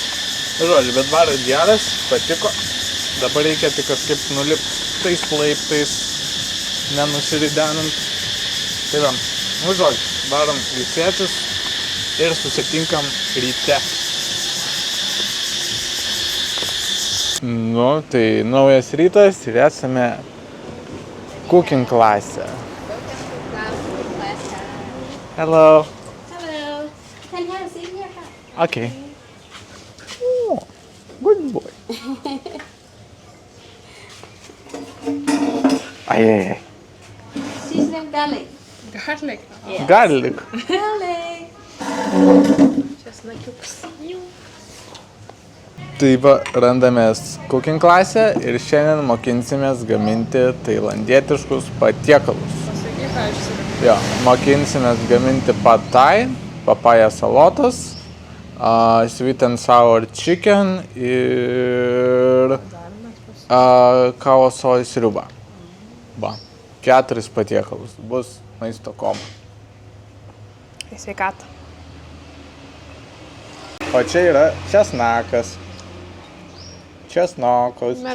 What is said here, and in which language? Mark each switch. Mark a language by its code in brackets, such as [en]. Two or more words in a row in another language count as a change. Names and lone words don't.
[lt] Žodžiu, bet baras geras, patiko. Dabar reikia tik kažkaip nulipti tais laiptais, nenusiridenant. Tai va, nu žodžiu, varom ilsėtis ir susitinkam ryte. Nu, tai naujas rytas ir esame cooking klasė. [en] Hello. Hello. Can you have a seat here? Okay. Oh, good boy. Ai. Seasoning garlic. Garlic. Yes. Garlic. Garlic. [lt] Česnakiukas. Tai va, randamės cooking klasę ir šiandien mokinsimės gaminti tailandietiškus patiekalus. Pasakyk, ką aš turiu. Jo, mokinsimės gaminti pad thai, papaja salotas, [en] sweet and sour chicken [lt] ir kavo soja sriubą. Va, 4 patiekalus, bus maisto koma. Į sveikatą. O čia yra česnakas. Česnakas čia.